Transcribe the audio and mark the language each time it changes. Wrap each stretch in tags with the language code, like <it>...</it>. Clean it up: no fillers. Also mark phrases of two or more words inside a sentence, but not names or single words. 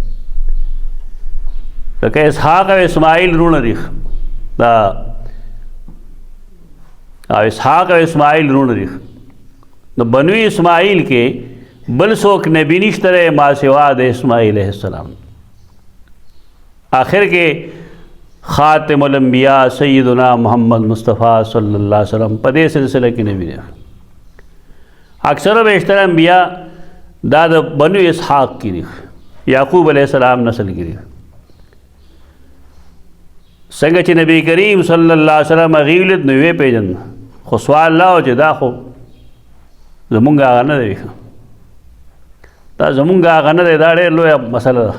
<ps>لکه اسحاق او اسماعیل رونه دي، دا او اسحاق او اسماعیل رونه دي. نو بنو اسماعیل کې بل څوک نبی نشته دی ما سوا د اسماعیل</ps> <ar>علیہ السلام.</ar> <ps>آخر کې</ps> <ar>خاتم الانبیاء سیدنا محمد مصطفیٰ صلی اللہ علیہ وسلم</ar> <ps>په دې سلسله کې نبی دی. اکثر و بیشتر انبیاء دا د بنو اسحاق کی دي، یعقوب</ps> <ar>علیہ السلام</ar> <ps>نسل کی دي. څنګه چې نبی کریم</ps> <ar>صلی الله علیه وسلم</ar> <ps>هغې ولید نو ویې پېژند، خو سوال دا و چې دا خو زمونږ هغه نه دی، دا زمونږ هغه نه دی، دا ډېر لویه مسله ده.</ps>